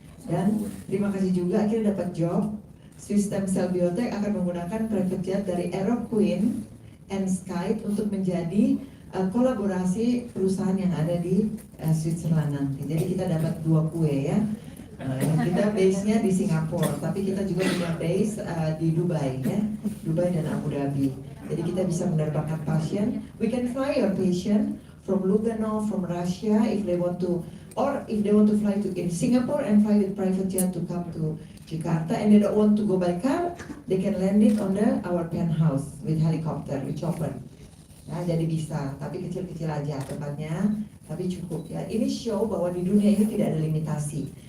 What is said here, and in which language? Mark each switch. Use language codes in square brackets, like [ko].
[id] Dan terima kasih juga akhirnya dapat job. Swissbiotech akan menggunakan private jet dari Aero Queen and Sky untuk menjadi kolaborasi perusahaan yang ada di Switzerland nanti. Jadi kita dapat 2 kue ya. Kita base-nya di Singapura, tapi kita juga punya base di Dubai ya, Dubai dan Abu Dhabi. Jadi kita bisa menerbangkan pasien. [en] We can fly your patient from Lugano, from Russia, if they want to, or if they want to fly to in Singapore and fly with private jet to come to Jakarta, and they don't want to go by car, they can land it on our penthouse with helicopter, with chopper. [id] Nah, jadi bisa, tapi kecil-kecil aja tempatnya, tapi cukup ya. Ini show bahwa di dunia ini tidak ada limitasi.